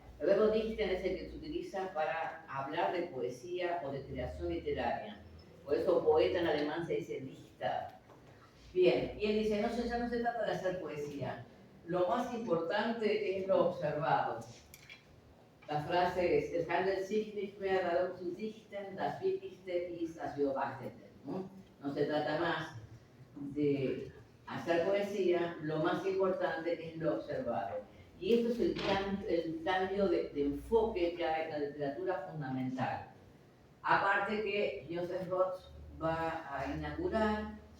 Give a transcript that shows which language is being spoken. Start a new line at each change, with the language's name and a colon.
Spanish: El verbo dichten es el que se utiliza para hablar de poesía o de creación literaria. Por eso poeta en alemán se dice Dichter. Bien, y él dice, no, ya no se trata de hacer poesía. Lo más importante es lo observado. La frase es,
German: es handelt sich nicht mehr darum zu dichten, das Wichtigste ist das Beobachtete.
Spanish: No se trata más de hacer poesía, lo más importante es lo observado. Y esto es el cambio de enfoque que hay en la literatura fundamental. Aparte que Joseph Roth va a inaugurar